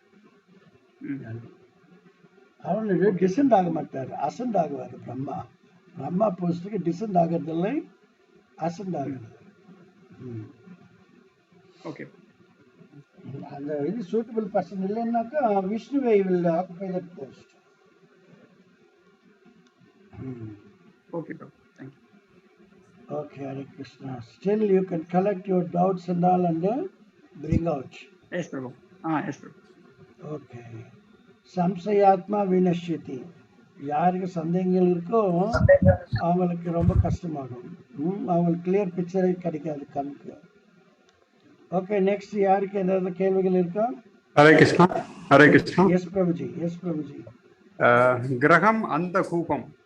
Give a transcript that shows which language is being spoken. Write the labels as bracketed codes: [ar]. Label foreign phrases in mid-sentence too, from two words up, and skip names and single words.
[ta] அவர் டிசென்ட் ஆக மாட்டார், அசென்ட் ஆகுவார். பிரம்மா போஸ்டுக்கு டிசென்ட் ஆகிறதில்லை, அசென்ட் ஆகிறது. ஓகே, அந்த இது [en] suitable person [ta] இல்லைன்னாக்கா விஷ்ணுவை [en] will occupy that post. Okay, thank you. Okay, Hare Krishna. Still you can collect your doubts and all and bring out. Yes, Prabhu. Yes, Prabhu. Okay. [sa] संशयात्मा विनश्यति. [ta] யாருக்கு சந்தேகங்கள் இருக்கோ அவங்களுக்கு ரொம்ப கஷ்டமாகும். அவங்களுக்கு [en] clear picture [ta] கிடைக்காது கண்ணுக்கு. ஓகே, நெக்ஸ்ட் யாருக்கு ஏதாவது கேள்விகள் இருக்கா? [sa] हरे कृष्ण हरे कृष्ण. [en] Yes Prabhuji. Yes Prabhuji. [ta] கிரகம் அந்த கூபம்.